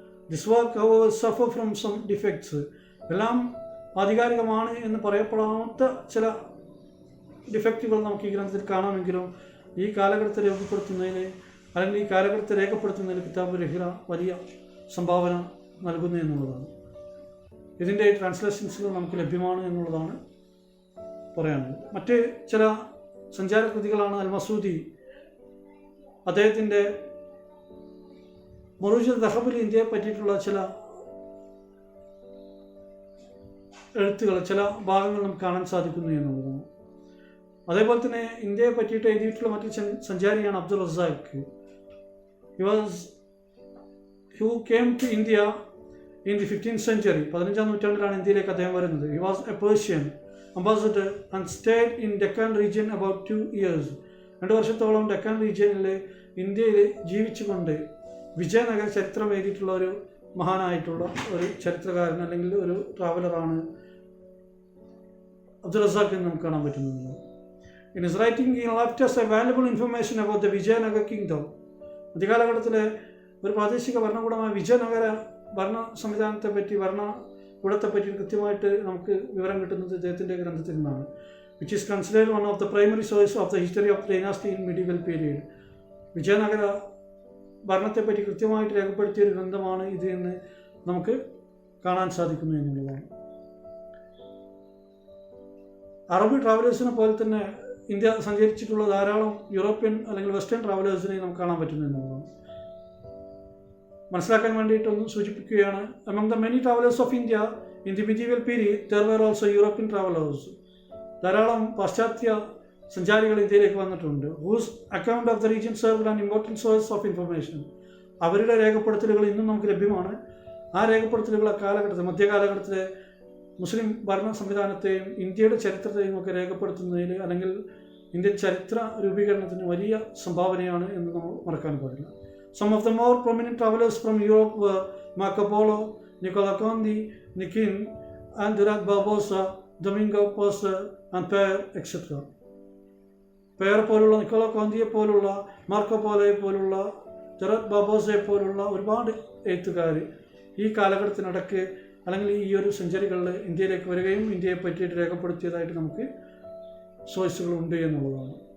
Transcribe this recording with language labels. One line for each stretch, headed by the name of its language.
English: This work, however, suffer from some defects.
Malayalam: എല്ലാം ആധികാരികമാണ് എന്ന് പറയപ്പെടാത്ത ചില ഡിഫക്റ്റുകൾ നമുക്ക് ഈ ഗ്രന്ഥത്തിൽ കാണാമെങ്കിലും ഈ കാലഘട്ടത്തെ രേഖപ്പെടുത്തുന്നതിന് അല്ലെങ്കിൽ ഈ കാലഘട്ടത്തെ രേഖപ്പെടുത്തുന്നതിന് കിതാബ് റിഹ്ല വലിയ സംഭാവന നൽകുന്നു എന്നുള്ളതാണ്. ഇതിൻ്റെ ട്രാൻസ്ലേഷൻസുകൾ നമുക്ക് ലഭ്യമാണ് എന്നുള്ളതാണ് പറയാനുള്ളത്. മറ്റ് ചില സഞ്ചാരകൃതികളാണ് അൽ മസൂദി. അദ്ദേഹത്തിൻ്റെ മൊറൂജ് ദഹബിൽ ഇന്ത്യയെ പറ്റിയിട്ടുള്ള ചില എഴുത്തുകൾ, ചില ഭാഗങ്ങൾ നമുക്ക് കാണാൻ സാധിക്കുന്നു എന്നുള്ളതാണ്. അതേപോലെ തന്നെ ഇന്ത്യയെ പറ്റിയിട്ട് എഴുതിയിട്ടുള്ള മറ്റൊരു സഞ്ചാരിയാണ് Abdul Razak.
English: who came to India in the 15th century.
Malayalam: 15ാം നൂറ്റാണ്ടിലാണ് ഇന്ത്യയിലേക്ക് അദ്ദേഹം വരുന്നത്.
English: He was a Persian ambassador and stayed in Deccan region about 2 years.
Malayalam: 2 വർഷത്തോളം ഡെക്കാൻ റീജിയനിൽ ഇന്ത്യയിൽ ജീവിച്ചുകൊണ്ട് വിജയനഗര ചരിത്രം എഴുതിയിട്ടുള്ള ഒരു മഹാനായിട്ടുള്ള ഒരു ചരിത്രകാരൻ അല്ലെങ്കിൽ ഒരു ട്രാവലറാണ് അബ്ദുൾ റസാഖ് എന്ന് നമുക്ക് കാണാൻ പറ്റുന്നത്.
English: In his writing, he left us a valuable information about the Vijayanagar kingdom.
Malayalam: മധ്യകാലഘട്ടത്തിലെ ഒരു പ്രാദേശിക ഭരണകൂടമായ വിജയനഗര ഭരണ സംവിധാനത്തെ പറ്റി, ഭരണകൂടത്തെ പറ്റി കൃത്യമായിട്ട് നമുക്ക് വിവരം കിട്ടുന്നത് ഇദ്ദേഹത്തിൻ്റെ ഗ്രന്ഥത്തിൽ നിന്നാണ്.
English: Which is considered one of the primary sources of the history of dynasty in medieval period.
Malayalam: Vijayanagara ഭരണത്തെപ്പറ്റി കൃത്യമായിട്ട് രേഖപ്പെടുത്തിയ ഒരു ഗ്രന്ഥമാണ് ഇത് എന്ന് നമുക്ക് കാണാൻ സാധിക്കുന്നു എന്നുള്ളതാണ്. അറബ് ട്രാവലേഴ്സിനെ പോലെ തന്നെ ഇന്ത്യ സഞ്ചരിച്ചിട്ടുള്ള ധാരാളം യൂറോപ്യൻ അല്ലെങ്കിൽ വെസ്റ്റേൺ ട്രാവലേഴ്സിനെ നമുക്ക് കാണാൻ പറ്റുന്നു എന്നുള്ളതാണ്. മനസ്സിലാക്കാൻ വേണ്ടിയിട്ടൊന്ന് സൂചിപ്പിക്കുകയാണ്.
English: among the many travelers of India in the medieval period there were also European travelers.
Malayalam: ധാരാളം പാശ്ചാത്യ സഞ്ചാരികൾ ഇന്ത്യയിലേക്ക് വന്നിട്ടുണ്ട്.
English: whose account of the region served an important source of information.
Malayalam: അവരുടെ രേഖപ്പെടുത്തലുകൾ ഇന്നും നമുക്ക് ലഭ്യമാണ്. ആ രേഖപ്പെടുത്തലുകൾ കാലഘട്ടത്തിൽ മധ്യകാലഘട്ടത്തിലെ മുസ്ലിം ഭരണ സംവിധാനത്തെയും ഇന്ത്യയുടെ ചരിത്രത്തെയും ഒക്കെ രേഖപ്പെടുത്തുന്നതിൽ അല്ലെങ്കിൽ ഇന്ത്യൻ ചരിത്ര രൂപീകരണത്തിന് വലിയ സംഭാവനയാണ് എന്ന് നമ്മൾ മറക്കാൻ പാടില്ല.
English: Some of the more prominent travelers from Europe were Marco Polo, Nicola Conti, Nikin, and Dirac Barbosa, Domingo Poser, and Pere, etc.
Malayalam: പേർ പോലുള്ള നിക്കോളോ കോന്തിയെ പോലുള്ള മാർക്കോ പോലോയെ പോലുള്ള ജെറാർഡ് ബാർബോസയെ പോലുള്ള ഒരുപാട് എഴുത്തുകാർ ഈ കാലഘട്ടത്തിനിടയ്ക്ക് അല്ലെങ്കിൽ ഈ ഒരു സെഞ്ചുറികളിൽ ഇന്ത്യയിലേക്ക് വരികയും ഇന്ത്യയെ പറ്റിയിട്ട് രേഖപ്പെടുത്തിയതായിട്ട് നമുക്ക് സോഴ്സുകളുണ്ട് എന്നുള്ളതാണ്.